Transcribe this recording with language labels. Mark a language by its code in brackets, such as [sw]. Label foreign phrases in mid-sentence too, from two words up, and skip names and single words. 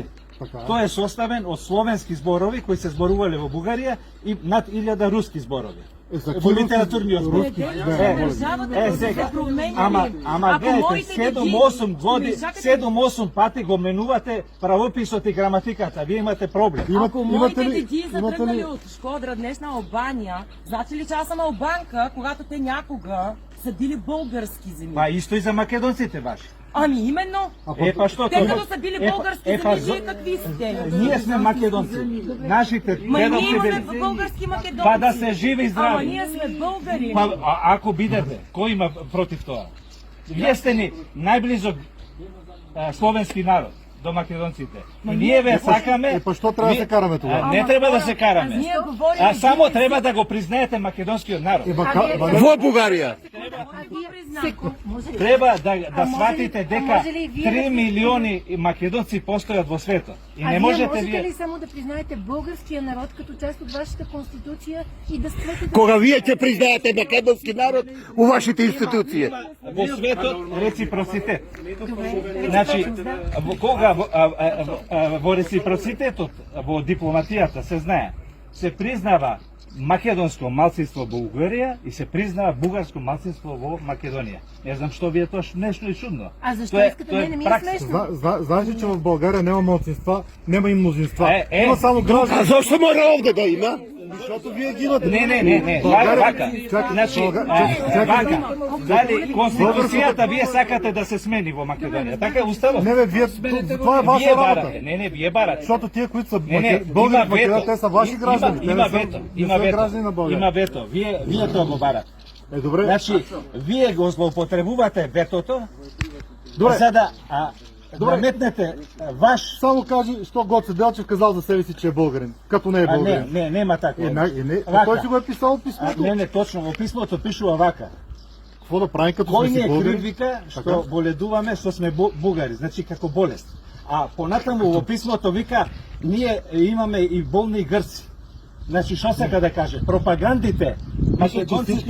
[mk] Тој е составен од словенски зборови кои се зборувале во Бугарија и над 1000 руски зборови. Во литературниот збор. Сега. Ама гледайте, 7-8 пати го менувате правописот и граматиката. Вие имате проблем. [bg] Ако моите деди са тръгнали от Шкодра днес на Албания, значи ли че аз съм албанка, когато те някога са били български земи. [mk] Па исто и за македонците ваши. [bg] Ами именно. [mk] Па што [bg] Те [mk] тоа? [bg] като са били български земи, вие какви сте? [mk] Ние сме македонци. Нашите [bg] Ма ние [mk] дедовци [bg] имаме [mk] били. [bg] български македонци. [mk] Па да се живи и [bg] Ама [mk] здрави. [bg] ние сме българи. [mk] Па ако бидете, кој има против тоа? Вие сте ни најблизок словенски народ до македонците. И ние ве сакаме. Па што треба да се караме тогава? Не треба да се караме. Ние говорим. А само треба да го признаете македонскиот народ. Во Бугарија. Треба да [bg] може ли- [mk] сватите дека [bg] може ли вие [mk] 3 да- милиони македонци постојат во светот. И [bg] А не вие можете можете ли вие. само да признаете българския народ като част от вашата конституция и да спрете [mk] Кога вие ќе признаете македонски народ у вашите институции? Во светот реципроцитет. [bg] Добре, [mk] Значи, реципрочност, да. кога во реципроцитетот, во дипломатијата се знае, се признава македонско малцинство во Бугарија и се признава бугарско малцинство во Македонија. Не знам што ви е тоа нешто и чудно. [bg] А защо [mk] Тоа [bg] искате? [mk] тоа [bg] Не ми е [mk] пракса. [bg] смешно. Знаеш ли, че в България няма малцинства, няма и мнозинства. Е. Има само [mk] А [bg] граждани. [mk] зошто мора овде да има? [bg] Защото вие ги имате. [mk] Не. [bg] България- [mk] Вака. [bg] Чакай, [mk] Значи, [bg] чакай. [mk] вака. Дали конституцијата вие сакате да се смени во Македонија? Така е уставот. [bg] Не бе, вие, това е ваша [mk] Вие [bg] работа. [mk] барате. Не, вие барате. [bg] Защото тия, които са [mk] Не, [bg] българи в [mk] има вето. [bg] Македония, те са ваши граждани. Те [mk] Има [bg] не са- [mk] вето. [bg] не [mk] Има [bg] са [mk] вето. [bg] граждани на България. [mk] Има вето. Вие тоа го барате. [bg] Добре. [mk] Значи, вие го злоупотребувате ветото, [bg] Добре. [mk] за да [bg] Добре. [mk] наметнете ваш... [bg] Само кажи, що Гоце Делчев казал за себе си, че е българин, като не е българин. [mk] нема така. [bg] Не, [mk] Вака. [bg] той си го е писал в писмото. [mk] Не, точно, во писмото пишува вака. [bg] Какво да правим, като [mk] Кој [bg] сме [mk] ни си е [bg] българи? [mk] крив, вика, што [bg] Така. [mk] боледуваме, што сме бугари, значи како болест. А понатаму во писмото вика, ние имаме и болни грци. Значи, што сака да каже? Пропагандите, македонците,